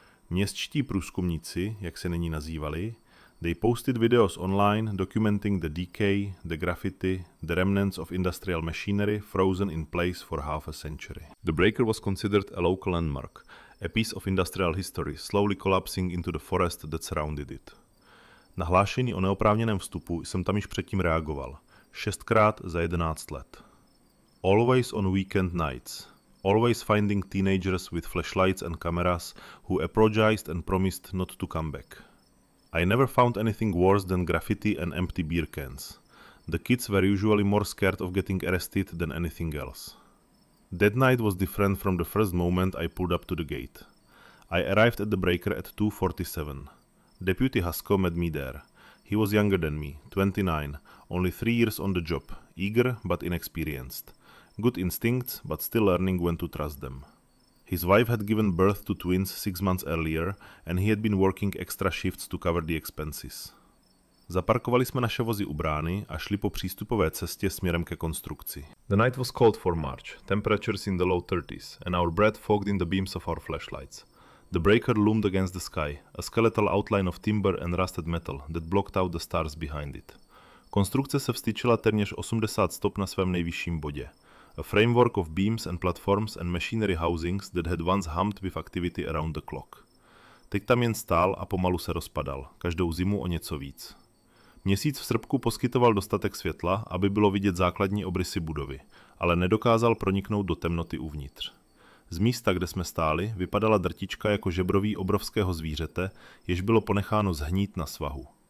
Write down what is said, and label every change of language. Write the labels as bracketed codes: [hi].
[cs] Městští průzkumníci, jak se nyní nazývali, [en] they posted videos online documenting the decay, the graffiti, the remnants of industrial machinery frozen in place for half a century. The breaker was considered a local landmark, a piece of industrial history slowly collapsing into the forest that surrounded it. [cs] Na hlášení o neoprávněném vstupu jsem tam již předtím reagoval. 6krát za 11 let. [en] Always on weekend nights. Always finding teenagers with flashlights and cameras who apologized and promised not to come back. I never found anything worse than graffiti and empty beer cans. The kids were usually more scared of getting arrested than anything else. That night was different from the first moment I pulled up to the gate. I arrived at the breaker at 2:47. Deputy Haskell met me there. He was younger than me, 29, only 3 years on the job, eager but inexperienced. Good instincts, but still learning when to trust them. His wife had given birth to twins 6 months earlier and he had been working extra shifts to cover the expenses. [cs] Zaparkovali jsme naše vozy u brány a šli po přístupové cestě směrem ke konstrukci. [en] The night was cold for March, temperatures in the low 30s, and our breath fogged in the beams of our flashlights. The breaker loomed against the sky, a skeletal outline of timber and rusted metal that blocked out the stars behind it. [cs] Konstrukce se vstyčila téměř 80 stop na svém nejvyšším bodě. [en] A framework of beams and platforms and machinery housings that had once hummed with activity around the clock. [cs] Teď tam jen stál a pomalu se rozpadal, každou zimu o něco víc. Měsíc v srpku poskytoval dostatek světla, aby bylo vidět základní obrysy budovy, ale nedokázal proniknout do temnoty uvnitř. Z místa, kde jsme stáli, vypadala drtička jako žebroví obrovského zvířete, jež bylo ponecháno zhnít na svahu.